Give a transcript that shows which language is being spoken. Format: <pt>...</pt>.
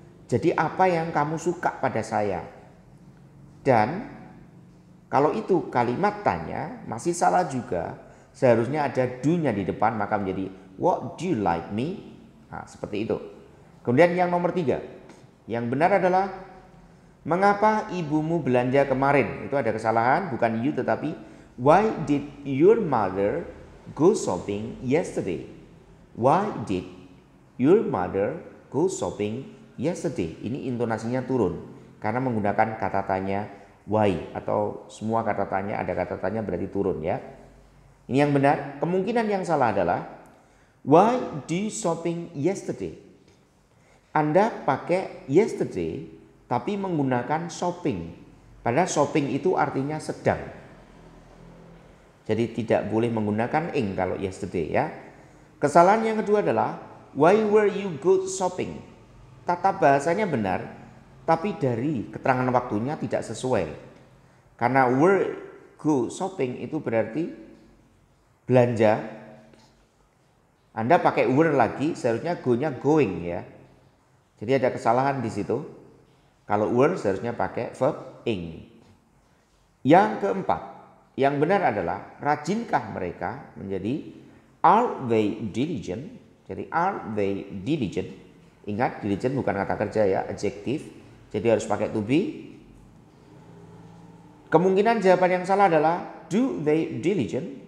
<id>Jadi apa yang kamu suka pada saya? Dan kalau itu kalimat tanya masih salah juga. Seharusnya ada do-nya di depan, maka menjadi</id> <en>what do you like me?</en> <id>Nah, seperti itu. Kemudian yang nomor 3, yang benar adalah mengapa ibumu belanja kemarin? Itu ada kesalahan, bukan you tetapi</id> <en>why did your mother go shopping yesterday? Why did your mother go shopping yesterday?</en> <id>Ini intonasinya turun karena menggunakan kata tanya why atau semua kata tanya ada kata tanya berarti turun ya. Ini yang benar. Kemungkinan yang salah adalah</id> <en>why do you shopping yesterday?</en> <id>Anda pakai yesterday tapi menggunakan shopping. Padahal shopping itu artinya sedang. Jadi tidak boleh menggunakan ing kalau yesterday ya. Kesalahan yang kedua adalah</id> <en>why were you go shopping?</en> <id>Tata bahasanya benar, tapi dari keterangan waktunya tidak sesuai. Karena were go shopping itu berarti belanja. Anda pakai were lagi, seharusnya go-nya going ya. Jadi ada kesalahan di situ. Kalau were seharusnya pakai verb ing. Yang keempat, yang benar adalah rajinkah mereka? Menjadi</id> <en>are they diligent?</en> <id>Jadi</id> <en>are they diligent?</en> <id>Ingat diligent bukan kata kerja ya, adjektif. Jadi harus pakai to be. Kemungkinan jawaban yang salah adalah</id> <en>do they diligent.</en>